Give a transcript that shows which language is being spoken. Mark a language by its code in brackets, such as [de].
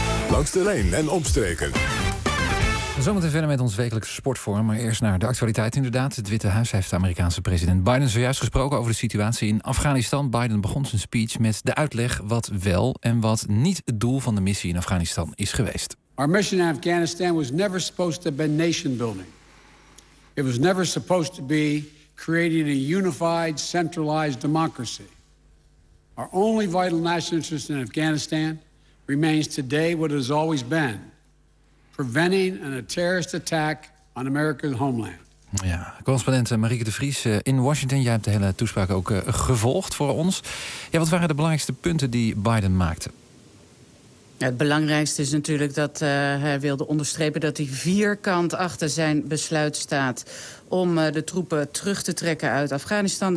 [nl] Langs de lijn en omstreken. Zometeen verder met ons wekelijkse sportforum, maar eerst naar de actualiteit inderdaad. Het Witte Huis heeft de Amerikaanse president Biden zojuist gesproken over de situatie in Afghanistan. Biden begon zijn speech met de uitleg wat wel en wat niet het doel van de missie in Afghanistan is geweest. [en] Our mission in Afghanistan was never supposed to be nation building. It was never supposed to be creating a unified, centralized democracy. Our only vital national interest in Afghanistan remains today what it has always been, preventing a terrorist attack on America's homeland. [nl] Ja, correspondent Marieke de Vries in Washington. Jij hebt de hele toespraak ook gevolgd voor ons. Ja, wat waren de belangrijkste punten die Biden maakte? Het belangrijkste is natuurlijk dat hij wilde onderstrepen dat hij vierkant achter zijn besluit staat om de troepen terug te trekken uit Afghanistan.